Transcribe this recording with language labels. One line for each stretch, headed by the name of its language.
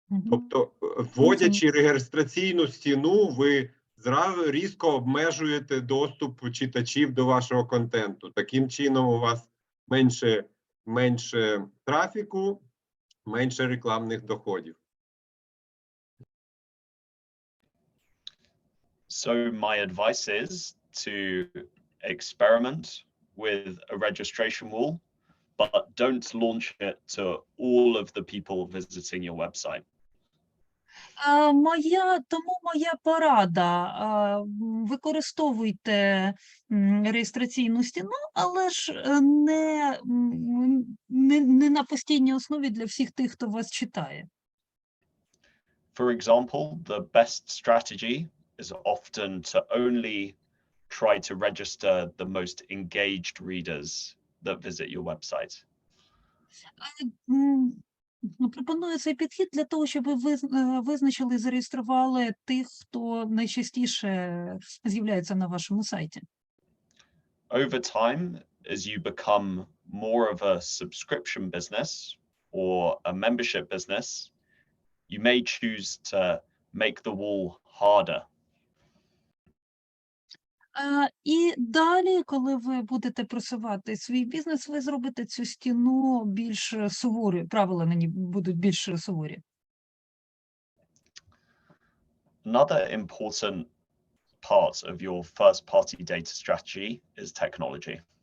Ukrainian: Тобто, вводячи реєстраційну стіну, ви зразу різко обмежуєте доступ читачів до вашого контенту. Таким чином у вас менше трафіку, менше рекламних доходів.
English: So my advice is to experiment with a registration wall, but don't launch it to all of the people visiting your website.
Ukrainian: Тому моя порада, використовуйте реєстраційну стіну, але ж не на постійній основі для всіх тих, хто вас читає.
English: For example, the best strategy is often to only try to register the most engaged readers that visit your website.
Ukrainian: Пропоную цей підхід для того, щоб ви визначили і зареєстрували тих, хто найчастіше з'являється на вашому сайті.
English: Over time, as you become more of a subscription business or a membership business, you may choose to make the wall harder.
Ukrainian: І далі, коли ви будете просувати свій бізнес, ви зробите цю стіну більш суворою, правила на ній будуть більш суворі.
English: Another important part of your first-party data strategy is technology.